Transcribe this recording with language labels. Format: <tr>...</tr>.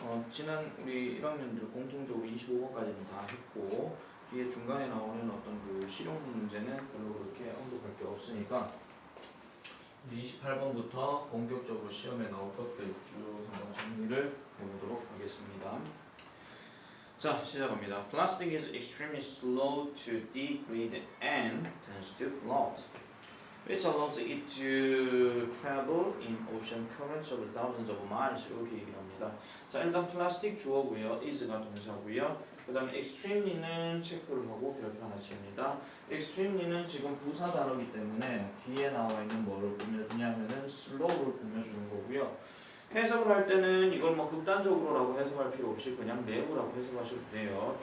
<ko>지난 우리 1학년들 공통적으로 25번까지는 다 했고 뒤에 중간에 나오는 어떤 그 실용 문제는 별로 그렇게 언급할 게 없으니까 28번부터 본격적으로 시험에 나올 것들 쭉 한번 정리를 해보도록 하겠습니다. 자, 시작합니다.</ko> <en>Plastic is extremely slow to degrade and tends to float, which allows it to travel in ocean currents over thousands of miles.</en> <ko>이렇게 얘기를 합니다. 자, 일단 플라스틱 주어고요. is가 동사고요. 그 다음에 extremely는 체크를 하고 별표 하나 칩니다. extremely는 지금 부사 단어이기 때문에 뒤에 나와 있는 뭐를 꾸며주냐면은 slow를 꾸며주는 거고요. 해석을 할 때는 이걸 뭐 극단적으로라고 해석할 필요 없이 그냥 매우라고 해석하셔도 돼요.</ko>